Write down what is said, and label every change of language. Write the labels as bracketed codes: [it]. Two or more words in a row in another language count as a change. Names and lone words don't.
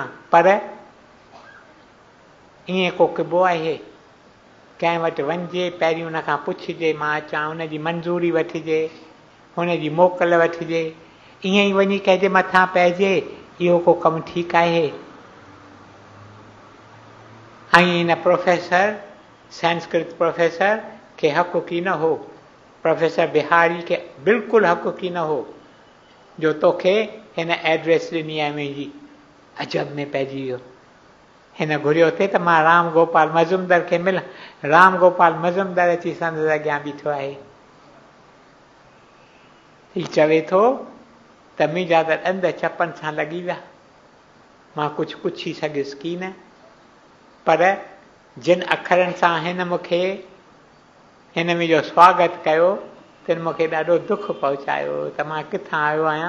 [sd] पर ईअं को किबो आहे, कंहिं वटि वञिजे, पहिरीं हुन खां पुछिजे, मां अचां, हुनजी मंज़ूरी वठिजे, हुनजी मोकल वठिजे, ईअं ई वञी कंहिंजे मथां पइजे, इहो को कमु ठीकु आहे। ऐं हिन प्रोफेसर, संस्कृत प्रोफेसर खे हक़ु की न हो, प्रोफेसर बिहारी खे बिल्कुलु हक़ु की न हो जो तोखे हिन एड्रेस ॾिनी आहे मुंहिंजी। अजब में पइजी वियो, हिन घुरियो थिए त मां राम गोपाल मज़ूमदार खे मिलां, राम गोपाल मज़ूमदार अची संदसि अॻियां बीठो आहे। हीउ चवे थो त मुंहिंजा त ॾंद चपनि सां लॻी विया, मां कुझु पुछी सघियुसि की न, पर जिन अखरनि सां हिन मूंखे हिन मुंहिंजो स्वागत कयो तिन मूंखे ॾाढो दुख पहुचायो त मां किथां आयो आहियां।